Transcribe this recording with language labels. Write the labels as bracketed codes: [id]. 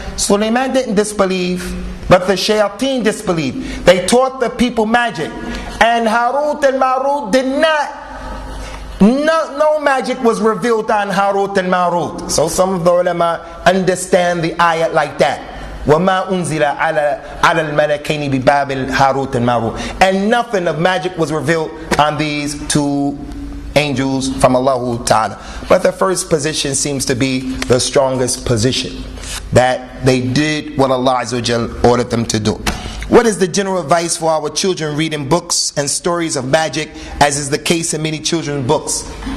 [en] Sulaiman didn't disbelieve, but the shayateen disbelieved. They taught the people magic. And Harut and Marut did not. No magic was revealed on Harut and Marut. So some of the ulama understand the ayat like that. [ar] وَمَا أُنزِلَ عَلَى الْمَلَكَيْنِ بِبَابِلْ هَارُوتَ [en] and Marut. And nothing of magic was revealed on these two angels from Allah Ta'ala. But the first position seems to be the strongest position, that they did what Allah Azza wa Jal ordered them to do. What is the general advice for our children reading books and stories of magic, as is the case in many children's books?